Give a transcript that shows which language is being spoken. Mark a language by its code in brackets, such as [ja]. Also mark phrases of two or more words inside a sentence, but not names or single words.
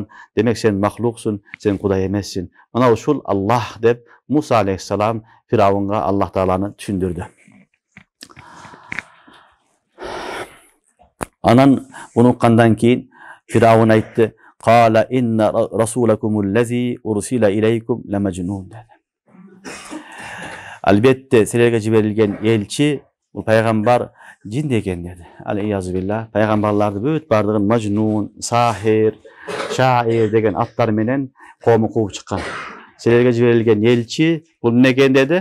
[ky] Демек сен махлуксуң, сен Кудай эмессиң. Мына ушул Аллах деп Муса алейхиссалам Фираунга Аллах Тааланы түшүндүрдү. Анан буну уккандан кийин Фираун айтты: [ar] "قال إن رسولكم الذي أرسل إليكم لمجنون" dedi. [ky] Албетте силерге жиберилген элчи, бул пайгамбар жин деген dedi. [ar] العياذ بالله. [ky] Пайгамбарларды бүт бардыгын мажнун, сахир, шаир деген аттар менен коому кууп чыккан. Силерге жиберилген элчи бул эмне экен dedi?